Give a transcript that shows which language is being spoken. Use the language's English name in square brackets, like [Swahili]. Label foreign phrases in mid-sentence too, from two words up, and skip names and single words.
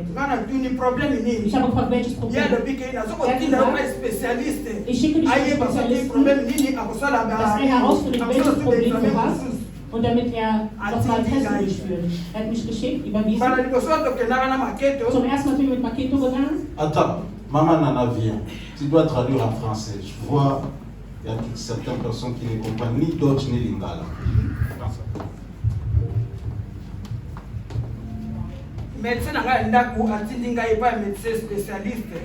[German] Ich habe gefragt, welches Problem? Ich schicke dich zum Spezialisten, dass er herausfindet, welches Problem du hast. Und damit er nochmal Tests durchführt. Er hat mich geschickt, überwiesen. Zum ersten Mal bin ich mit Maketo gegangen. [French] Attends, Maman Nana vient. Tu dois traduire en français. Je vois, il y a certaines personnes qui ne comprennent ni Dutch ni Lingala. Médecin spécialiste.